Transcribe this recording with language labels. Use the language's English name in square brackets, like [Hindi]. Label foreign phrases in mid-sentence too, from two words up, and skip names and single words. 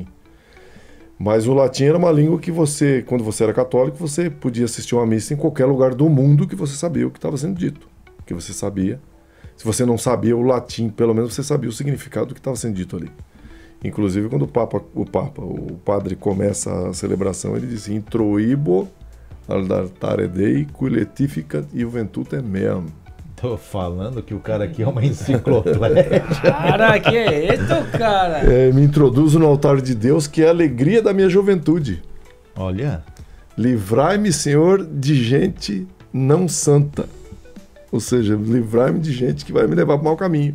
[Portuguese] Mas o latim era uma língua que você, quando você era católico, você podia assistir uma missa em qualquer lugar do mundo que você sabia o que estava sendo dito. Que você sabia. Se você não sabia o latim, pelo menos você sabia o significado do que estava sendo dito ali. Inclusive, quando o padre começa a celebração, ele diz: [Latin] Introibo ad altare Dei, cui letificat iuventutem meam. [Portuguese] Tô falando que o cara aqui é uma enciclopédia. Cara, que é isso, cara? Me introduzo no altar de Deus, que é a alegria da minha juventude. Olha. Livrai-me, Senhor, de gente não santa. Ou seja, livrai-me de gente que vai me levar para o mau caminho.